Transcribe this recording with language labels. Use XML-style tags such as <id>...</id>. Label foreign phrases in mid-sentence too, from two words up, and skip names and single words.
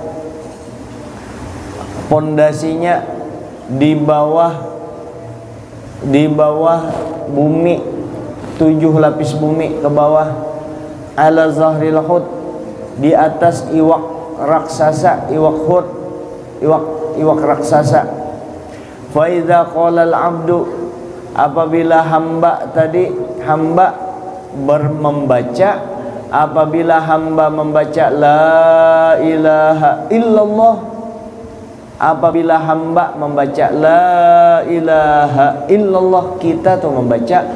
<id>Pondasinya di bawah bumi, 7 lapis bumi ke bawah.</id> <ar>على ظهر الحوت,</ar> <id>di atas iwak raksasa, iwak hud, iwak raksasa.</id> <ar>فإذا قال العبد,</ar> <id>apabila hamba tadi, hamba membaca, apabila hamba membaca</id> <ar>لا إله إلا الله,</ar> <id>apabila hamba membaca</id> <ar>لا إله إلا الله,</ar> <id>kita tuh membaca</id>